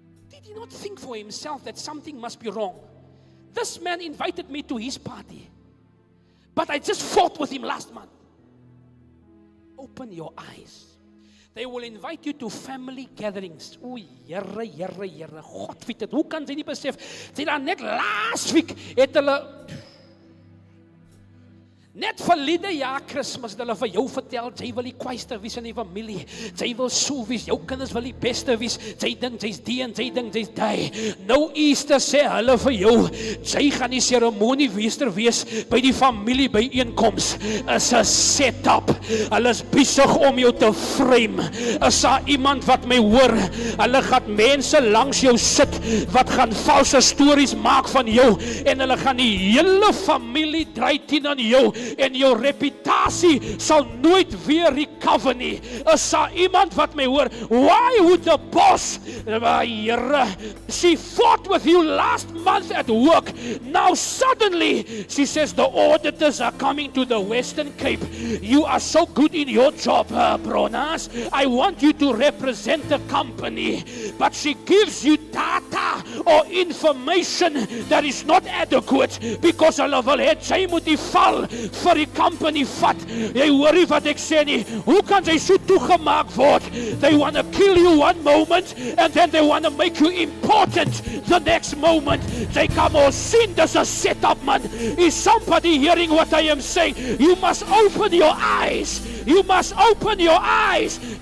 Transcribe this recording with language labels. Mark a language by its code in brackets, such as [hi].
[en] Did he not think for himself that something must be wrong? This man invited me to his party, but I just fought with him last month. Open your eyes. They will invite you to family gatherings. [af] Oei, Here, God weet dit. Hoe kan jy nie besef? Sy dan net [en] last week [af] het hulle Net verlede jaar Kersfees, hulle vir jou vertel, jy wil die kwaister wees in die familie, jy wil so wees, jou kinders wil die beste wees, jy dink jy's die en jy dink jy's die. Nou Easter sê hulle vir jou, jy gaan die seremoniemeester wees by die familie byeenkoms. Is 'n setup. Hulle is besig om jou te frame. Is daar iemand wat my hoor? Hulle gaan mense langs jou sit wat gaan valse stories maak van jou en hulle gaan die hele familie draai teen aan jou. En jou reputasie sal nooit weer recover nie. Is daar iemand wat my hoor? [en] Why would the boss, Here, she fought with you last month at work. Now suddenly she says the auditors are coming to the Western Cape. You are so good in your job, Bronas. I want you to represent the company. But she gives you data or information that is not adequate because [af] hulle wil hê jy moet die val vir die company vat. Jy hoor nie wat ek sê nie. Hoe kan jy so toegemaak word? [en] They want to kill you one moment and then they want to make you important the next moment. They come or [af] sien dis 'n setup, [en] man. Is somebody hearing what I am saying? You must open your eyes. You must open your eyes.